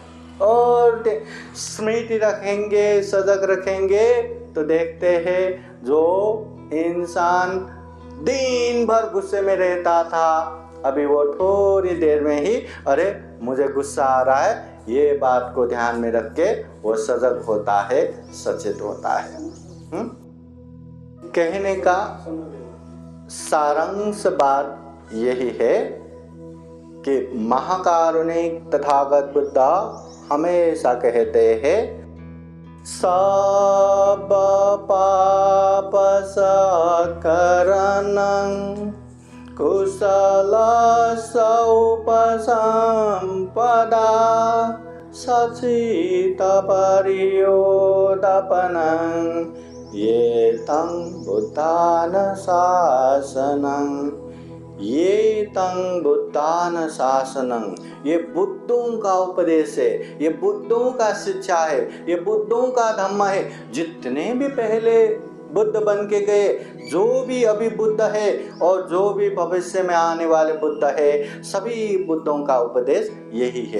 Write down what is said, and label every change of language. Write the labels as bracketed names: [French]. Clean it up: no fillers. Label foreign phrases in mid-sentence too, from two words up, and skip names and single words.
[Hindi] और स्मृति रखेंगे, सजग रखेंगे, तो देखते हैं जो इंसान दिन भर गुस्से में रहता था, अभी वो थोड़ी देर में ही अरे मुझे गुस्सा आ रहा है, ये बात को ध्यान में रख के वो सजग होता है, सचेत होता है। कहने का सारांश बात यही है कि महाकारुणिक तथागत बुद्ध हमेशा कहते हैं, [Pali] सब पाप सकरणं कुशल सौपसंपदा सचित परियोदपनं ये तं बुद्धान शासनं, ये तं बुद्धान शासनं, [Hindi] ये बुद्धों का उपदेश है, ये बुद्धों का शिक्षा है, ये बुद्धों का धम्म है। जितने भी पहले बुद्ध बन के गए, जो भी अभी बुद्ध है और जो भी भविष्य में आने वाले बुद्ध है, सभी बुद्धों का उपदेश यही है।